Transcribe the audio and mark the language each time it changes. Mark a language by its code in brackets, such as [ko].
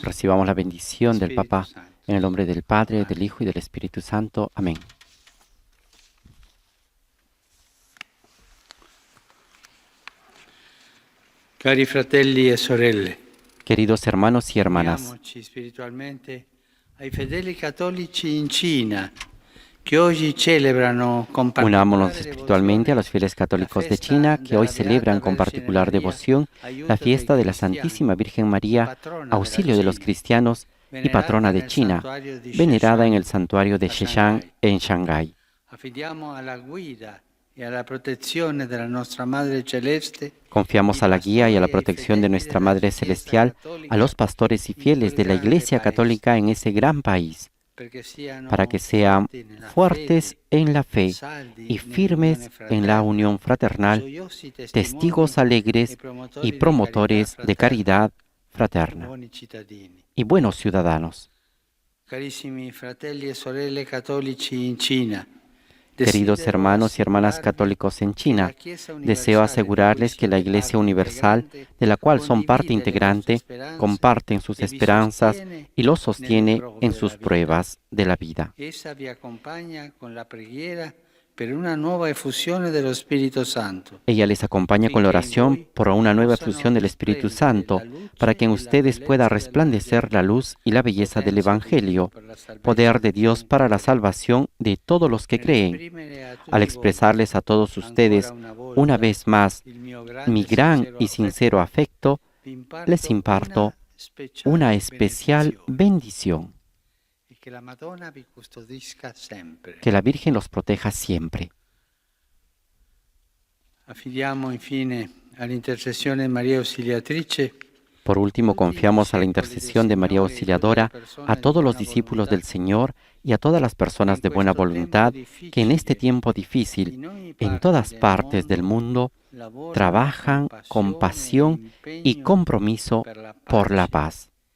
[es] Recibamos la bendición del Papa en el nombre del Padre, del Hijo y del Espíritu Santo. Amén. [it] Cari fratelli e sorelle, [es] Queridos hermanos y hermanas, [it] uniamoci spiritualmente ai fedeli cattolici in Cina, che oggi celebrano con [es] unámonos [it] particolare [es] espiritualmente a los fieles católicos de China que hoy celebran con particular devoción la fiesta de la Santísima Virgen María, auxilio de los cristianos y patrona de China, venerada en el santuario de Sheshan en Shanghái. [it] Affidiamo alla guida e alla protezione della nostra Madre Celeste. [es] Confiamos a la guía y a la protección de nuestra Madre Celestial, a los pastores y fieles de la Iglesia Católica en ese gran país, para que sean fuertes en la fe y firmes en la unión fraternal, testigos alegres y promotores de caridad fraterna y buenos ciudadanos. [it] carissimi fratelli e sorelle cattolici in Cina. [es] Queridos hermanos y hermanas católicos en China, deseo asegurarles que la Iglesia Universal, de la cual son parte integrante, comparten sus esperanzas y los sostiene en sus pruebas de la vida. [it] Essa vi accompagna con la preghiera per una nuova effusione dello Spirito Santo. [es] Ella les acompaña con la oración por una nueva efusión del Espíritu Santo, para que en ustedes pueda resplandecer la luz y la belleza del Evangelio, poder de Dios para la salvación de todos los que creen. Al expresarles a todos ustedes, una vez más, mi gran y sincero afecto, les imparto una especial bendición. [it] Que la Madonna vi custodisca sempre. [es] Que la Virgen los proteja siempre. [it] Affidiamo infine all'intercessione di Maria Ausiliatrice. [es] Por último, confiamos a la intercesión de María Auxiliadora a todos los discípulos del Señor y a todas las personas de buena voluntad que en este tiempo difícil, en todas partes del mundo, trabajan con pasión y compromiso por la paz,